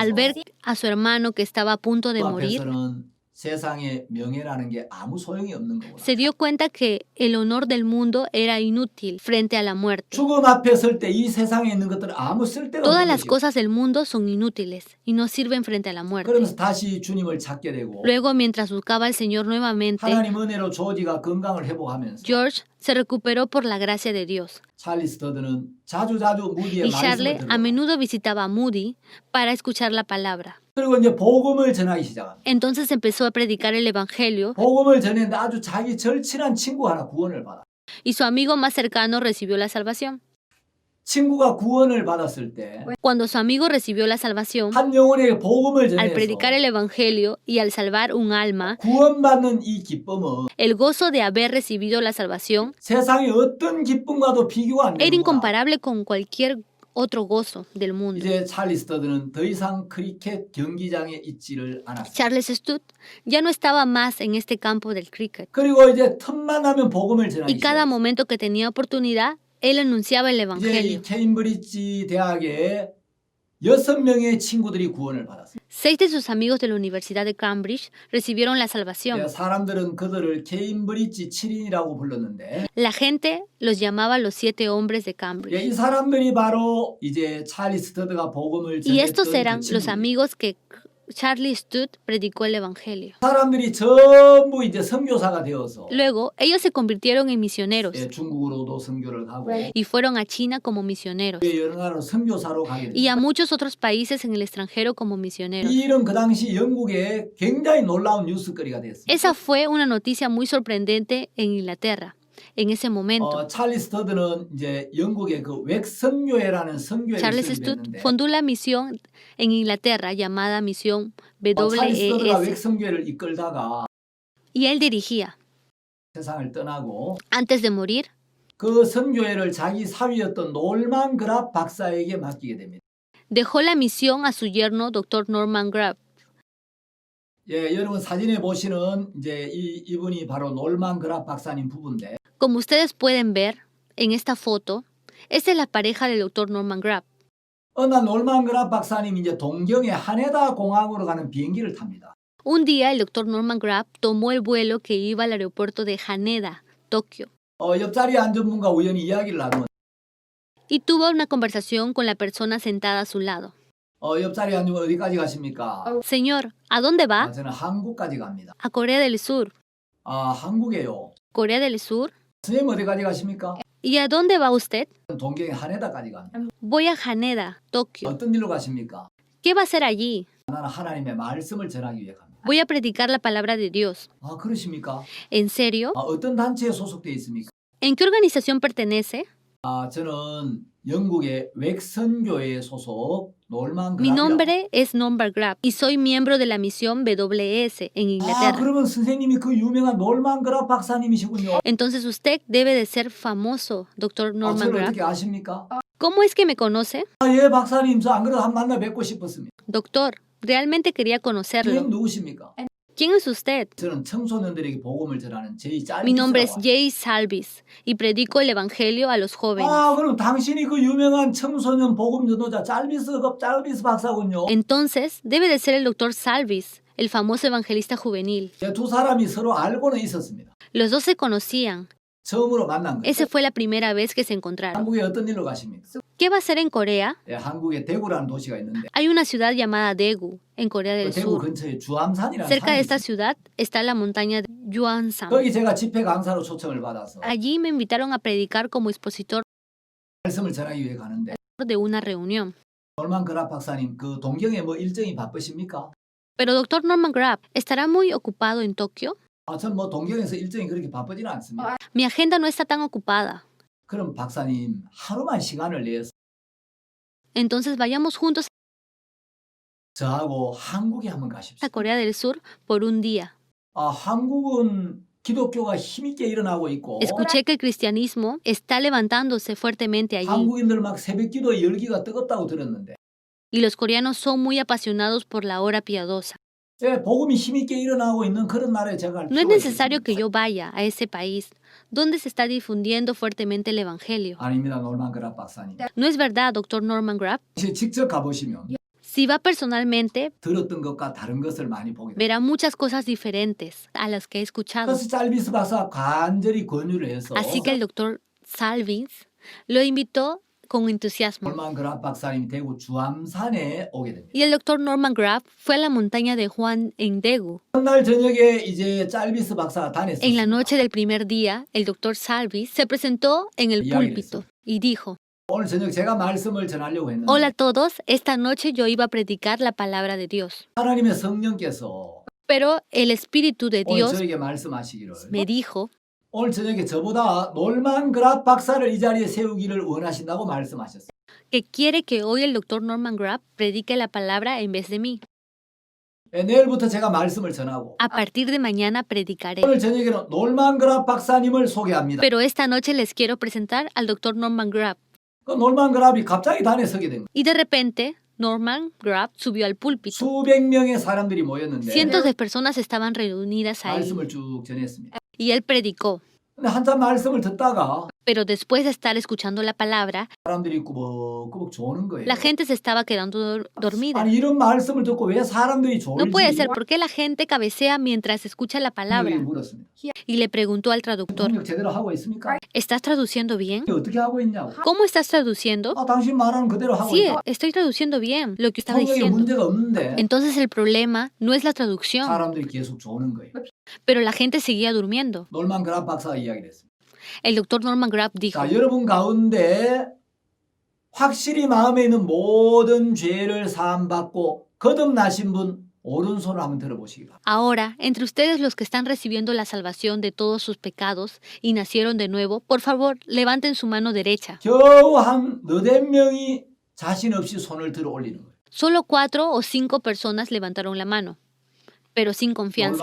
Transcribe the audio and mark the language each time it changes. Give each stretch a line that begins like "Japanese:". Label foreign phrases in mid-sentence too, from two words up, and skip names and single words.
Spanish: Al ver a su hermano que estaba a punto de
Korean: 그
Spanish: morir,
Korean: 앞에서는 세상에 명예라는 게 아무 소용이 없는 거구나.
Spanish: se dio cuenta que el honor del mundo era inútil frente a la muerte.
Korean: 죽음 앞에 설 때 이 세상에 있는 것들은 아무 쓸데가
Spanish: Todas
Korean: 없는
Spanish: las
Korean: 것이요.
Spanish: cosas del mundo son inútiles y no sirven frente a la muerte.
Korean: 그러면서 다시 주님을 찾게 되고
Spanish: Luego, mientras buscaba al Señor nuevamente,
Korean: 하나님 은혜로 조지가 건강을 회복하면서
Spanish: George se recuperó por la gracia de Dios.
Korean: 찰리 스터드는 자주자주 무디의
Spanish: Y
Korean: 말씀을
Spanish: Charles
Korean: 들어
Spanish: a menudo visitaba a Moody para escuchar la palabra.
Korean: 그리고 이제 복음을 전하기 시작합니다.
Spanish: Entonces empezó a predicar el Evangelio
Korean: 복음을 전했는데 아주 자기 절친한 친구 하나 구원을 받아.
Spanish: y su amigo más cercano recibió la salvación.
Korean: 친구가 구원을 받았을 때 한
Spanish: Cuando su amigo recibió la salvación,
Korean: 영혼에게 복음을
Spanish: al
Korean: 전해서
Spanish: predicar el Evangelio y al salvar un alma,
Korean: 구원받는 이 기쁨은
Spanish: el gozo de haber recibido la salvación
Korean: 세상의 어떤 기쁨과도 비교가 안
Spanish: era
Korean: 되는구나.
Spanish: incomparable con cualquier otro gozo del mundo.
Korean: 이제 찰리 스터드는 더 이상 크리켓 경기장에 있지를 않았어요.
Spanish: Charles Stud ya no estaba más en este campo del cricket
Korean: 그리고 이제 틈만 나면 복음을 전하기
Spanish: y cada
Korean: 시작했어요.
Spanish: momento que tenía oportunidad, él anunciaba el
Korean: 이제 이
Spanish: Evangelio.
Korean: 케임브리지 대학에 6명의 친구들이 구원을 받았어요.
Spanish: 6 de sus amigos de la Universidad de Cambridge recibieron la salvación.
Korean: 사람들은 그들을 케임브리지 7인이라고 불렀는데
Spanish: La gente los llamaba los 7 hombres de Cambridge.
Korean: 이 사람들이 바로 이제 찰리 스터드가 복음을
Spanish: Y estos
Korean: 전했던
Spanish: eran
Korean: 그
Spanish: los
Korean: 친구들.
Spanish: amigos que Charlie Stud predicó el Evangelio.
Korean: 사람들이 전부 이제 선교사가 되어서
Spanish: Luego, ellos se convirtieron en misioneros
Korean: 중국으로도 선교를 가고
Spanish: y fueron a China como misioneros
Korean: 여러 나라로 선교사로 가게
Spanish: y
Korean: 됩니다.
Spanish: a muchos otros países en el extranjero como misioneros.
Korean: 이 일은 그 당시 영국에 굉장히 놀라운 뉴스거리가 됐습니다.
Spanish: Esa fue una noticia muy sorprendente en Inglaterra en ese momento.
Korean: 찰리 스터드는 이제 영국의 그 웩선교회라는 선교회를
Spanish: Charles Stud
Korean: 설립했는데
Spanish: fundó la misión en Inglaterra llamada Misión
Korean: 찰리 스터드가
Spanish: WES
Korean: 웩선교회를 이끌다가
Spanish: y él dirigía.
Korean: 세상을 떠나고
Spanish: Antes de morir,
Korean: 그 선교회를 자기 사위였던 놀만 그랍 박사에게 맡기게 됩니다.
Spanish: dejó la misión a su yerno, Dr. Norman Grab.
Korean: 예, 여러분 사진에 보시는 이제 이분이 바로 놀만 그랍 박사님 부부인데
Spanish: Como ustedes pueden ver en esta foto, esta es la pareja del Dr. Norman Grab.
Korean: 어느 날 놀만 그랍 박사님이 이제 동경의 하네다 공항으로 가는 비행기를 탑니다.
Spanish: Un día el Dr. Norman Grab tomó el vuelo que iba al aeropuerto de Haneda, Tokio,
Korean: 옆자리에 앉은 분과 우연히 이야기를 나누면
Spanish: y tuvo una conversación con la persona sentada a su lado.
Korean: 옆자리 앉으면 어디까지 가십니까?
Spanish: Señor, ¿a dónde va?
Korean: 저는 한국까지 갑니다.
Spanish: A Corea del Sur.
Korean: 한국에요.
Spanish: ¿Corea del Sur?
Korean: 선생님 어디까지 가십니까?
Spanish: ¿Y a dónde va usted?
Korean: 동경의 하네다까지 갑니다.
Spanish: Voy a Haneda, Tokio.
Korean: 어떤 일로 가십니까?
Spanish: ¿Qué va a hacer allí?
Korean: 나는 하나님의 말씀을 전하기 위해 갑니다.
Spanish: Voy a predicar la palabra de Dios.
Korean: 그러십니까?
Spanish: ¿En serio?
Korean: 어떤 단체에 소속되어 있습니까?
Spanish: ¿En qué organización pertenece?
Korean: 저는 영국의 웩선교회 소속 놀만
Spanish: Mi
Korean: 그랍이라고.
Spanish: nombre es Norman Grab y soy miembro de la misión WS en Inglaterra.
Korean: 그러면 선생님이 그 유명한 놀만 그랍 박사님이시군요.
Spanish: Entonces usted debe de ser famoso, Dr. Norman
Korean: 저를
Spanish: Grab.
Korean: 어떻게 아십니까?
Spanish: ¿Cómo es que me conoce?
Korean: 예, 박사님, 저 안 그래도 한 만나 뵙고 싶었습니다.
Spanish: Doctor, realmente quería
Korean: 선생님
Spanish: conocerlo.
Korean: 누구십니까?
Spanish: ¿Quién es usted?
Korean: 저는 청소년들에게 복음을 전하는 제이
Spanish: Mi nombre es
Korean: 짤비스라고.
Spanish: Jay Salvis y predico el evangelio a los jóvenes.
Korean: 그럼 당신이 그 유명한 청소년 복음 전도자 짤비스 박사군요.
Spanish: Entonces, debe de ser el doctor Salvis, el famoso evangelista juvenil.
Korean: 두 사람이 서로 알고는 있었습니다.
Spanish: Los dos se conocían.
Korean: 처음으로 만난 거예요.
Spanish: Esa fue la primera vez que se encontraron.
Korean: 한국에 어떤 일로 가십니까?
Spanish: ¿Qué va a hacer en Corea?
Korean: 한국에 대구라는 도시가 있는데
Spanish: Hay una ciudad llamada Daegu, en Corea del
Korean: 대구
Spanish: Sur.
Korean: 근처에 주암산이라는
Spanish: Cerca
Korean: 산이
Spanish: de esta
Korean: 있어요.
Spanish: ciudad está la montaña de Yuansang.
Korean: 거기 제가 집회 강사로 초청을 받아서
Spanish: Allí me invitaron a predicar como expositor
Korean: 말씀을 전하기 위해 가는데
Spanish: de una reunión.
Korean: 놀만 그랍 박사님 그 동경에 뭐 일정이 바쁘십니까?
Spanish: Pero doctor Norman Grab, ¿estará muy ocupado en Tokio?
Korean: 전 뭐 동경에서 일정이 그렇게 바쁘지는 않습니다.
Spanish: Mi agenda no está tan ocupada.
Korean: 그럼 박사님 하루만 시간을 내서
Spanish: Entonces vayamos juntos
Korean: 저하고 한국에 한번 가십시오.
Spanish: a Corea del Sur por un día.
Korean: 한국은 기독교가 힘있게 일어나고 있고
Spanish: Escuché que el cristianismo está levantándose fuertemente allí
Korean: 한국인들 막 새벽기도 열기가 뜨겁다고 들었는데
Spanish: y los coreanos son muy apasionados por la hora piadosa.
Korean: 복음이 힘있게 일어나고 있는 그런 나라에 제가 갈
Spanish: No es
Korean: 필요가
Spanish: necesario que
Korean: 있습니다.
Spanish: yo vaya a ese país donde se está difundiendo fuertemente el evangelio.
Korean: 아닙니다. 놀만 그랍 박사님.
Spanish: ¿No es verdad, doctor Norman Grab?
Korean: 직접 가보시면
Spanish: Si va personalmente,
Korean: 들었던 것과 다른 것을 많이 보게 됩니다.
Spanish: verá muchas cosas diferentes a las que he escuchado.
Korean: 그래서 짤비스 박사가 간절히 권유를 해서
Spanish: Así que el doctor Salvis lo invitó con entusiasmo.
Korean: 놀만 그랍 박사님이 대구 주암산에 오게 됩니다.
Spanish: Y el doctor Norman Grab fue a la montaña de Juan en Daegu.
Korean: 첫날 저녁에 이제 짤비스 박사가
Spanish: En la
Korean: 다녔습니다.
Spanish: noche del primer día, el doctor Salvis se presentó en el púlpito y dijo:
Korean: 오늘 저녁 제가 말씀을 전하려고 했는데
Spanish: Hola a todos, esta noche yo iba a predicar la palabra de Dios.
Korean: 하나님의 성령께서
Spanish: Pero el Espíritu de
Korean: 오늘
Spanish: Dios
Korean: 저에게 말씀하시기를
Spanish: me dijo
Korean: 오늘 저녁에 저보다 놀만 그랍 박사를 이 자리에 세우기를 원하신다고 말씀하셨어요.
Spanish: que quiere que hoy el doctor Norman Grab predique la palabra en vez de mí.
Korean: 내일부터 제가 말씀을 전하고
Spanish: A partir de mañana predicaré.
Korean: 오늘 저녁에는 놀만 그랍 박사님을 소개합니다.
Spanish: Pero esta noche les quiero presentar al doctor Norman Grab.
Korean: 그 놀만 그랍이 갑자기 단에 서게 된 거예요.
Spanish: Y de repente, Norman Grab subió al púlpito.
Korean: 수백 명의 사람들이 모였는데
Spanish: Cientos de personas estaban reunidas ahí
Korean: 말씀을 쭉 전했습니다.
Spanish: y él predicó.
Korean: 근데 한참 말씀을 듣다가
Spanish: Pero después de estar escuchando la palabra,
Korean: 사람들이 꾸벅꾸벅 조는 거예요.
Spanish: la gente se estaba quedando dormida.
Korean: 아니 이런 말씀을 듣고 왜 사람들이
Spanish: No puede ser,
Korean: 졸지?
Spanish: ¿por qué la gente cabecea mientras escucha la
Korean: 분명히
Spanish: palabra?
Korean: 물었습니다.
Spanish: Y le preguntó al traductor,
Korean: 통역 제대로 하고 있습니까?
Spanish: ¿estás traduciendo bien?
Korean: 어떻게 하고 있냐고.
Spanish: ¿Cómo estás traduciendo?
Korean: 당신 말하는 그대로 하고
Spanish: Sí,
Korean: 있다.
Spanish: estoy traduciendo bien lo que estaba
Korean: 통역에
Spanish: diciendo.
Korean: 문제가 없는데
Spanish: Entonces el problema no es la traducción,
Korean: 사람들이 계속 조는 거예요.
Spanish: pero la gente seguía durmiendo.
Korean: 놀만 그랍 박사가 이야기를 했습니다.
Spanish: El doctor Norman Grab dijo,
Korean: 자, 여러분 가운데 확실히 마음에 있는 모든 죄를 사함받고 거듭나신 분 오른손을 한번 들어보시기 바랍니다.
Spanish: ahora, entre ustedes los que están recibiendo la salvación de todos sus pecados y nacieron de nuevo, por favor, levanten su mano derecha.
Korean: 겨우 한 너댓 명이 자신 없이 손을 들어 올리는 거예요.
Spanish: Solo 4 o 5 personas levantaron la mano, pero sin confianza.